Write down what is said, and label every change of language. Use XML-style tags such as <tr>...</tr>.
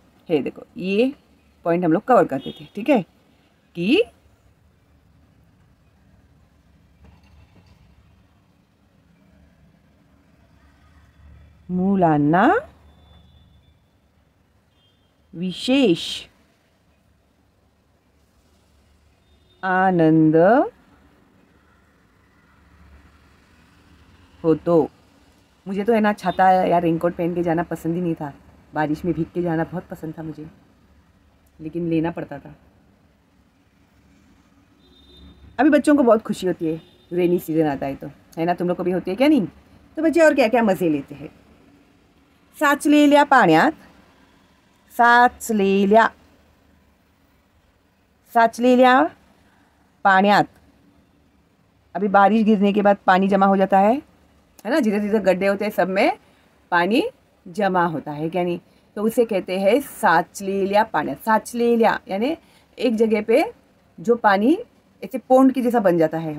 <hi>हे देखो, ये पॉइंट हम लोग कवर करते थे. ठीक है,</hi> <mr>कि मुलांना विशेष आनंद होतो.</mr> <hi>मुझे तो है ना छाता या रेनकोट पहन के जाना पसंद ही नहीं था. बारिश में भीग के जाना बहुत पसंद था मुझे, लेकिन लेना पड़ता था. अभी बच्चों को बहुत खुशी होती है रेनी सीजन आता है तो, है ना? तुम लोग को भी होती है क्या नहीं? तो बच्चे और क्या क्या मज़े लेते हैं.</hi> <mr>साचलेल्या पाण्यात, साचलेल्या साचलेल्या पाण्यात.</mr> <hi>अभी बारिश गिरने के बाद पानी जमा हो जाता है ना? जिधर जिधर गड्ढे होते हैं सब में पानी जमा होता है क्या नहीं? तो उसे कहते हैं</hi> <mr>साचलेल्या पाण्यात.</mr> <hi>साचलेल्या यानी एक जगह पे जो पानी ऐसे पोंड की जैसा बन जाता है.</hi>